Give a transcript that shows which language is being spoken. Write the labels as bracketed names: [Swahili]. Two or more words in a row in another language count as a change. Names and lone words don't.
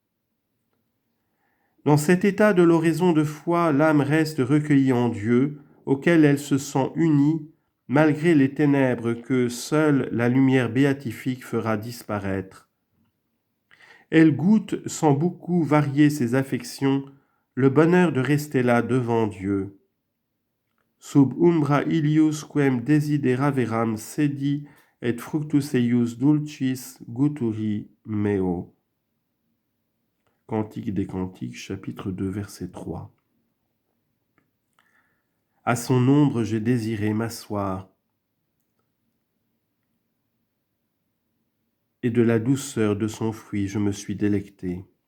[French] Dans cet état de l'oraison de foi, l'âme reste recueillie en Dieu, auquel elle se sent unie, malgré les ténèbres que seule la lumière béatifique fera disparaître. Elle goûte, sans beaucoup varier ses affections, le bonheur de rester là devant Dieu. [Latin] Sub umbra illius quem desideraveram sedi et fructus eius dulcis guturi meo. [French] Cantique des Cantiques, chapitre 2, verset 3. À son ombre j'ai désiré m'asseoir, et de la douceur de son fruit je me suis délecté.